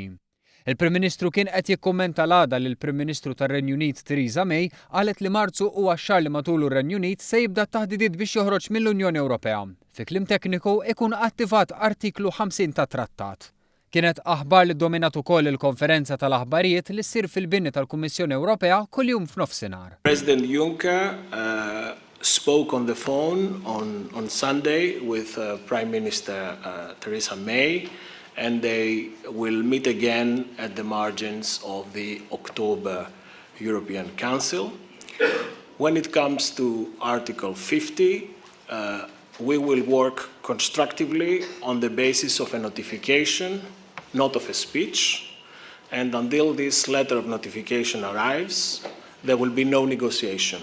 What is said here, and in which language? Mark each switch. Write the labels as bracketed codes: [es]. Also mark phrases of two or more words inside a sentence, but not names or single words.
[mt] Il-Prim Ministru kien qed jikkummenta l-għada li l-Prim Ministru tar-Renju Unit Theresa May qalet li Marzu huwa x-xahar li matulu r-Renju Unit se jibda t-taħdidiet biex joħroġ mill-Unjoni Ewropea. Fi kliem tekniku ikun attivat artiklu 50 tat-trattat. Kienet aħbar li ddominat ukoll il-konferenza tal-aħbarijiet li ssir fil-bini tal-Kummissjoni Ewropea kuljum f'nofsinhar. [en] President Juncker spoke on the phone on Sunday with Prime Minister Theresa May, and they will meet again at the margins of the October European Council. When it comes to Article 50, we will work constructively on the basis of a notification, not of a speech, and until this letter of notification arrives, there will be no negotiation.